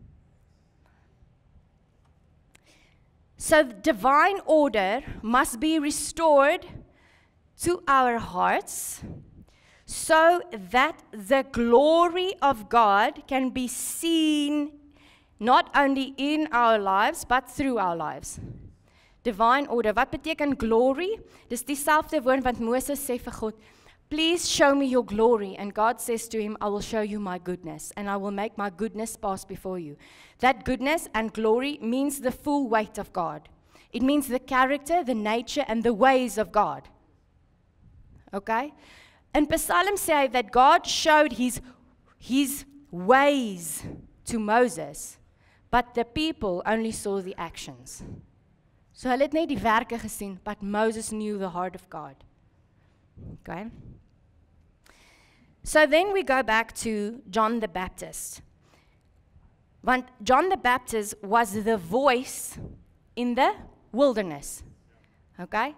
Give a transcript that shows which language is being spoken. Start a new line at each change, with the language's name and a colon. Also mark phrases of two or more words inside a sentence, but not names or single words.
English: So divine order must be restored to our hearts so that the glory of God can be seen not only in our lives but through our lives. Divine order.
Afrikaans: Wat beteken glory? Dis dieselfde woord wat Moses sê vir God,
English: please show me your glory. And God says to him, I will show you my goodness, and I will make my goodness pass before you. That goodness and glory means the full weight of God. It means the character, the nature, and the ways of God. Okay? In Psalm say that God showed his ways to Moses, but the people only saw the actions.
Afrikaans: So hulle het net die werke gesien,
English: but Moses knew the heart of God. Okay? So then we go back to John the Baptist. Want John the Baptist was the voice in the wilderness. Okay?